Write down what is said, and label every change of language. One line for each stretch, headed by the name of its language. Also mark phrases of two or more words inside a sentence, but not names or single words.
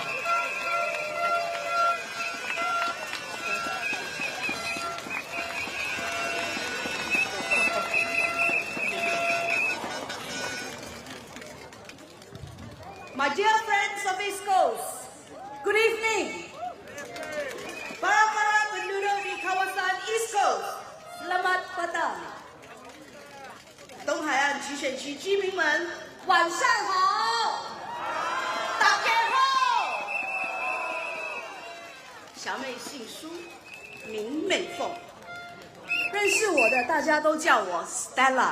English: My dear friends of East Coast, good evening.
Malay: Para penduduk di kawasan East Coast, selamat petang.
Chinese: 东海岸集选区居民们，晚上好。大家好。小妹姓苏，名美凤，认识我的，大家都叫我 Stella。